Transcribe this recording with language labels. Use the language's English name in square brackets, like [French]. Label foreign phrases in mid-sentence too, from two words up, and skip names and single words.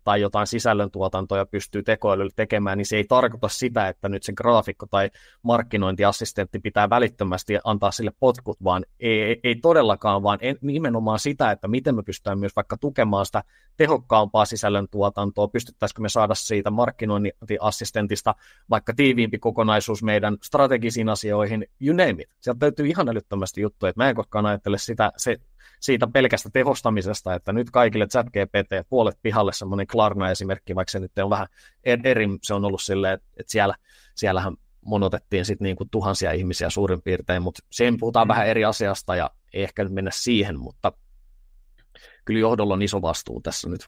[Finnish] tai jotain sisällöntuotantoja pystyy tekoälyllä tekemään, niin se ei tarkoita sitä, että nyt se graafikko tai markkinointiassistentti pitää välittömästi antaa sille potkut, vaan ei todellakaan, vaan nimenomaan sitä, että miten me pystytään myös vaikka tukemaan sitä tehokkaampaa sisällöntuotantoa, pystyttäisikö me saada siitä markkinointiassistentista vaikka tiiviimpi kokonaisuus meidän strategisiin asioihin, [English] you name it. [Finnish] Sieltä löytyy ihan älyttömästi juttuja, että mä en koskaan ajattele siitä pelkästä tehostamisesta, että nyt kaikille ChatGPT puolet pihalle semmoinen Klarna-esimerkki, vaikka se nyt on vähän eri, se on ollut silleen, että siellähän monotettiin sitten niin kuin tuhansia ihmisiä suurin piirtein, mutta sen puhutaan vähän eri asiasta ja ei ehkä nyt mennä siihen, mutta kyllä johdolla on iso vastuu tässä nyt.